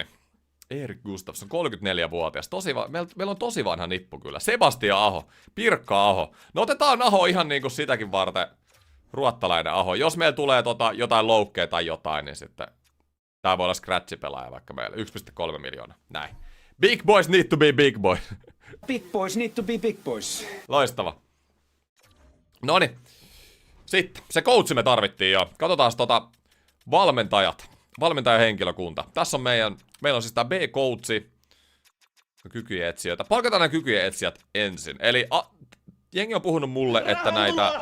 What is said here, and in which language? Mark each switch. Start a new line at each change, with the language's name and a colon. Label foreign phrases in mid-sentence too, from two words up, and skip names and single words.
Finnish: Erik Gustafsson, 34-vuotias. Meillä on tosi vanha nippu kyllä. Sebastian Aho, Pirkka Aho. No otetaan Aho ihan niinku sitäkin varten. Ruottalainen Aho. Jos meillä tulee jotain loukkeja tai jotain, niin sitten tää voi olla scratch-pelaaja vaikka meillä. 1,3 miljoonaa. Näin.
English: Big boys need to be big boys. Big boys need to be big boys.
Finnish: Loistava. Noniin. Sitten, se coachi me tarvittiin jo. Katsotaan valmentajat. Valmentajahenkilökunta. Tässä on meillä on siis tää B-coachi. Kykyjen etsijöitä. Palkataan nämä kykyjen etsijät ensin. Eli jengi on puhunut mulle, että näitä...